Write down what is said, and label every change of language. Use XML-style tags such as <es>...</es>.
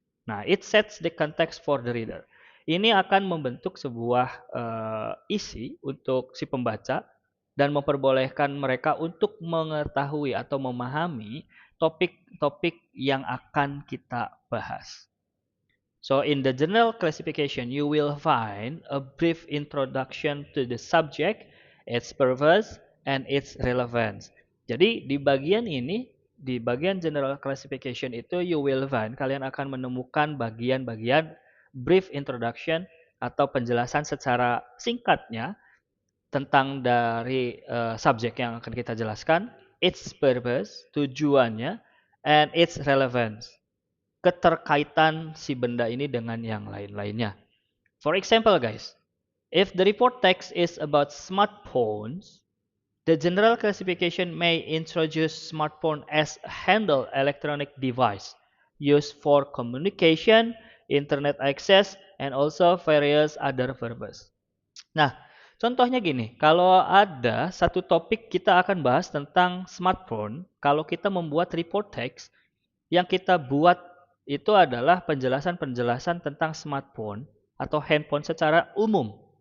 <id>Nah,</id> <en>it sets the context for the reader.</en> <id>Ini akan membentuk sebuah isi untuk si pembaca dan memperbolehkan mereka untuk mengetahui atau memahami topik-topik yang akan kita bahas.</id> <en>So in the general classification, you will find a brief introduction to the subject, its purpose, and its relevance.</en> <id>Jadi di bagian ini, di bagian general classification itu</id> <en>you will find,</en> <id>kalian akan menemukan bagian-bagian brief introduction atau penjelasan secara singkatnya tentang dari subjek yang akan kita jelaskan,</id> <en>its purpose,</en> <id>tujuannya,</id> <en>and its relevance,</en> <id>keterkaitan si benda ini dengan yang lain-lainnya.</id> <en>For example, guys, if the report text is about smartphones, the general classification may introduce smartphone as a handheld electronic device used for communication, internet access, and also various other purposes.</en> <id>Nah, contohnya gini, kalau ada satu topik kita akan bahas tentang smartphone, kalau kita membuat report text, yang kita buat itu adalah penjelasan-penjelasan tentang smartphone atau handphone secara umum.</id>